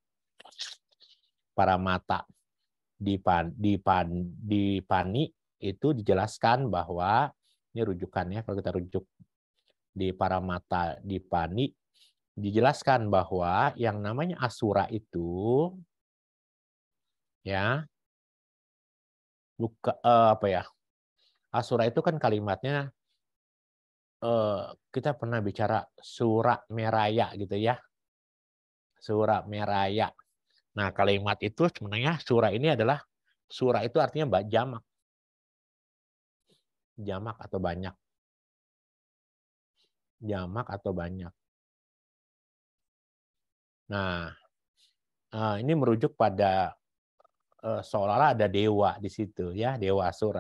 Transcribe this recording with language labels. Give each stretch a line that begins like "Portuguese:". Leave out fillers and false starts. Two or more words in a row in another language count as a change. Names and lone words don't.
Indonesian: Paramata di Pani itu dijelaskan bahwa ini rujukannya, kalau kita rujuk di Paramata di Pani dijelaskan bahwa yang namanya asura itu ya asura itu kan kalimatnya kita pernah bicara
Pali: sura meraya
Indonesian: gitu ya.
Pali: Sura meraya.
Indonesian: Nah, kalimat itu sebenarnya sura ini adalah sura itu artinya jamak. Jamak atau banyak. Jamak atau banyak. Nah, ini merujuk pada seolah-olah ada dewa di situ ya, dewa asura.